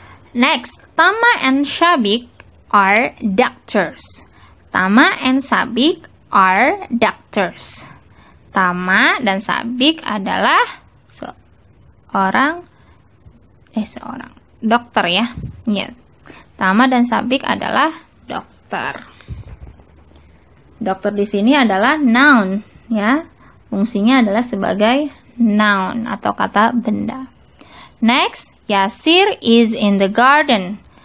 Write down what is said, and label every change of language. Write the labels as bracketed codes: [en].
[en] Next, Tama and Syabik are doctors. Tama and Syabik are doctors. [id] Tama dan Syabik adalah seorang dokter ya. [en] Yes. [id] Tama dan Syabik adalah dokter. Dokter di sini adalah noun ya. Fungsinya adalah sebagai noun atau kata benda. [en] Next, Yasir is in the garden.